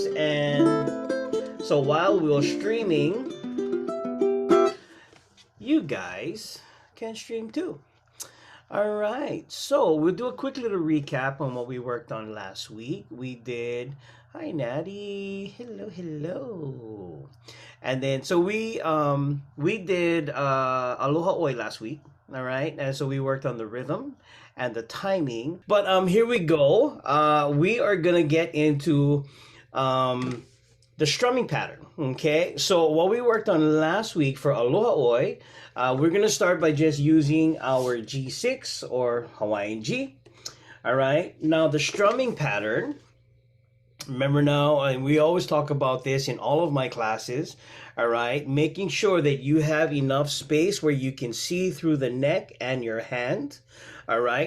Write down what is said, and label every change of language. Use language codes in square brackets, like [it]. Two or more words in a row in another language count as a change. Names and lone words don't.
[en] And so while we're streaming, you guys can stream too. All right, so we'll do a quick little recap on what we worked on last week. We did, hi Natty, hello. And then so we did Aloha ʻOe last week, all right? And so we worked on the rhythm and the timing. But here we go. We are gonna get into the strumming pattern, okay? So what we worked on last week for Aloha ʻOe, we're gonna start by just using our G6 or Hawaiian G, all right? Now the strumming pattern, remember now, and we always talk about this in all of my classes, all right? Making sure that you have enough space where you can see through the neck and your hand, all right?